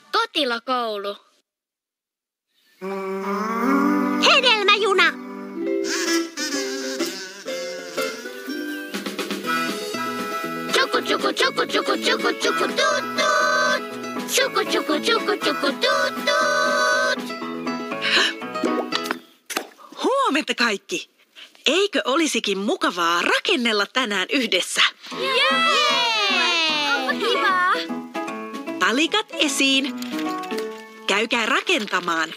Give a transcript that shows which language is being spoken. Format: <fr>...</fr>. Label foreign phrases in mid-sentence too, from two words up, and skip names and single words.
<fi>Katilakoulu. Hedelmäjuna! Tsuku, tsuku, tsuku, tsuku, tsuku, tsuku, tuut, tuut. Tsuku, tsuku, tsuku, tsuku, tuut, tuut. Huomenta kaikki! Eikö olisikin mukavaa rakennella tänään yhdessä? Onpa kivaa. Palikat esiin. Käykää rakentamaan.</fi>